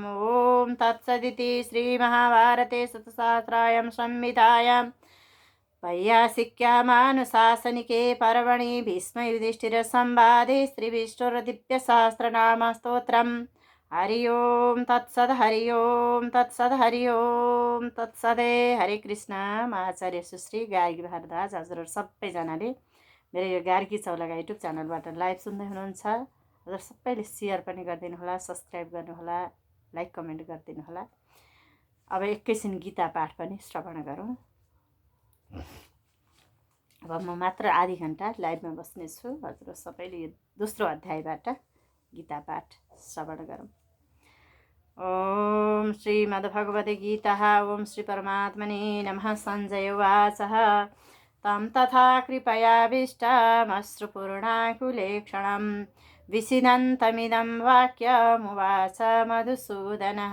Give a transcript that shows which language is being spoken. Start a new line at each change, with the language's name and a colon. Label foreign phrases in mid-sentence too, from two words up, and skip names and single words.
Sanskrit: ॐ तत्सदिति श्रीमहाभारते शतसहस्रायां संहितायां वैयासिक्यामानुशासनिके पर्वणि भीष्मयुधिष्ठिरसंवादे श्रीविष्णुर्दिव्यसहस्रनामस्तोत्रम् हरि ओम तत्सद हरि ओम तत्सद हरि ओम तत्सदे। हरे कृष्ण।
Nepali: म आचार्य सुश्री गार्गी भारद्वाज। हजुरहरू सबैजनाले मेरो यो गार्गी चौलागा युट्युब च्यानलबाट लाइभ सुन्दै हुनुहुन्छ। हजुर सबैले सेयर पनि गरिदिनु होला, सब्सक्राइब गर्नुहोला,
English: like comment
Nepali: गरिदिनु होला। अब एकैछिन गीता पाठ पनि श्रवण गरौँ। अब म मात्र आधी घन्टा लाइभमा बस्नेछु। हजुर सबैले यो दोस्रो अध्यायबाट गीता पाठ श्रवण गरौँ।
Sanskrit: ओम श्रीमद्भगवते गीता। ओम श्री परमात्मने नमः। सञ्जय उवाच तं तथा कृपयाभीष्टमश्रुपूर्णाकुलेक्षणं विषीदन्तमिदं वाक्यमुवाच मधुसूदनः।